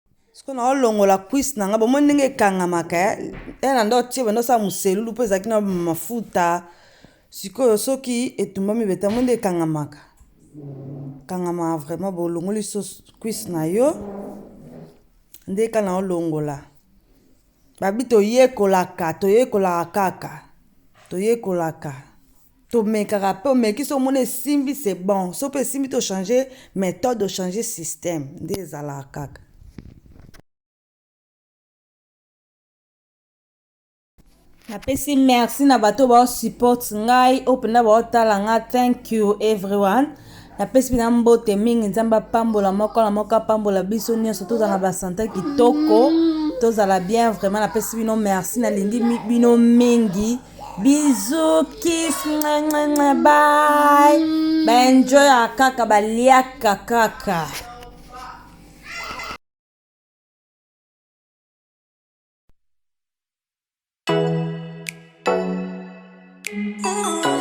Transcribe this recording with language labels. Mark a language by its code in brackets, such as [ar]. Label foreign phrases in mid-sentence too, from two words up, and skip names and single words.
[ln] siko na olongola cuisse na nga bomo ndenge ekangamaka na ndo tie bando osala moselulu mpo ezalaki na mafuta sikoyo soki etumbami beta mo nde ekangamaka kangama vraiment bolongoli so cuisse na yo nde ka na olongola babi toyekolaka kaka toyekolaka tomekaka mpe omeki so omona esimbi [fr] c'est bon [ln] so mpe esimbi tochange méthode tochange système nde ezalaka kaka. Napesi merci na bato bao support ngai openda bao tala nga. [en] Thank you everyone. [ln] Napesi na mbote mingi nzamba pambola moko na moko pambola biso nyonso tozala na basante kitoko tozala [fr] bien vraiment. [ln] Napesi bino merci na lingi bino mingi. [en] Bisous kiss bye. [ln] Enjoy kaka baliaka kaka.